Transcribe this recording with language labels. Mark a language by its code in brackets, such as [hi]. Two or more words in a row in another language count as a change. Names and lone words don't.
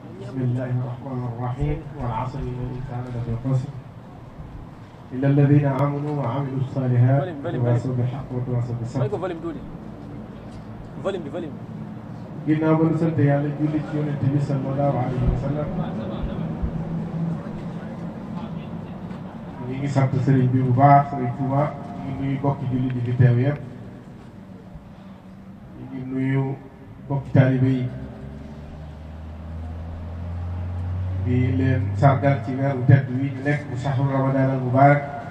[ar] بسم الله الرحمن الرحيم والعصر إن الإنسان لفي خسر إلا الذين آمنوا وعملوا الصالحات وتواصوا بالحق وتواصوا بالصبر. [wo] ginnaaw ba nu sant yàlla julli ci yonent bi [ar] صلى الله عليه وسلم [wo] ñi ngi sant sëriñ bi bu baax sëriñ Touba ñu ngi nuyu bokki julli di fi teew yëpp ñu ngi nuyu bokki taalibe yi di leen sargal ci weeru tedd wi ñu nekk bu [ar] شهر رمضان المبارك